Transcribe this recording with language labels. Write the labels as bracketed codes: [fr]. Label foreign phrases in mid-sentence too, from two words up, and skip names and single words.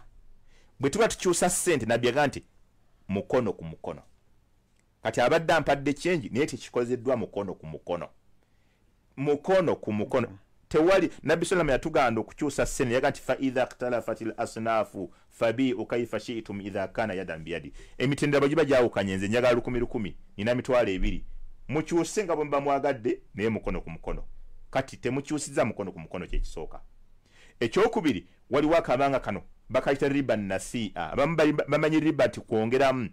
[lg] Bwe tuba tukyusa ssente nabbi yaga nti mukono ku mukono. Kati abadde ampadde kyenji naye tekikozeddwa mukono ku mukono. Mukono ku mukono. Tewali nabbi sallam yatuganda okukyusa ssente yaga nti [ar] فإذا اختلفت الأصناف فبيعوا كيف شئتم إذا كان يدا بيد. [lg] Emitendera giba gyawukanye nze njagala 10,000 nina mitwalo 2. Mukyuse nga bwe mwagadde naye mukono ku mukono. Kati temukyusiza mukono ku mukono kye kisooka. Ekyokubiri waliwo akabanga kano bakayita [ar] ربا نسيئة. [lg] Bamanyi riba ati kwongeramu.